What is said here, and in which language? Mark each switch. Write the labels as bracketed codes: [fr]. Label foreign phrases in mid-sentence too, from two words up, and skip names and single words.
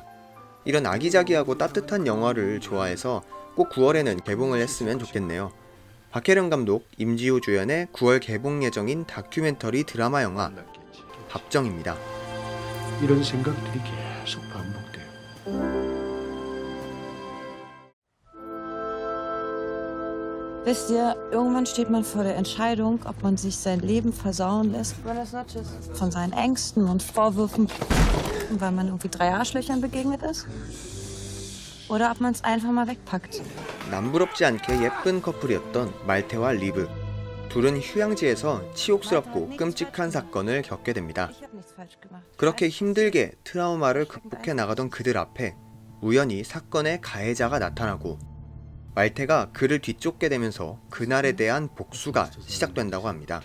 [ko] 이런 아기자기하고 따뜻한 영화를 좋아해서 꼭 9월에는 개봉을 했으면 좋겠네요. 박혜령 감독, 임지호 주연의 9월 개봉 예정인 다큐멘터리 드라마 영화 밥정입니다. 이런 생각들이 계속 반복돼요. [de] Wisst ihr, irgendwann steht man vor der Entscheidung, ob man sich sein Leben versauen lässt von seinen Ängsten und Vorwürfen, weil man irgendwie 3 Arschlöchern begegnet ist. Oder ob man es einfach mal wegpackt. [ko] 남부럽지 않게 예쁜 커플이었던 말테와 리브. 둘은 휴양지에서 치욕스럽고 끔찍한 사건을 겪게 됩니다. 그렇게 힘들게 트라우마를 극복해 나가던 그들 앞에 우연히 사건의 가해자가 나타나고 말테가 그를 뒤쫓게 되면서 그날에 대한 복수가 시작된다고 합니다.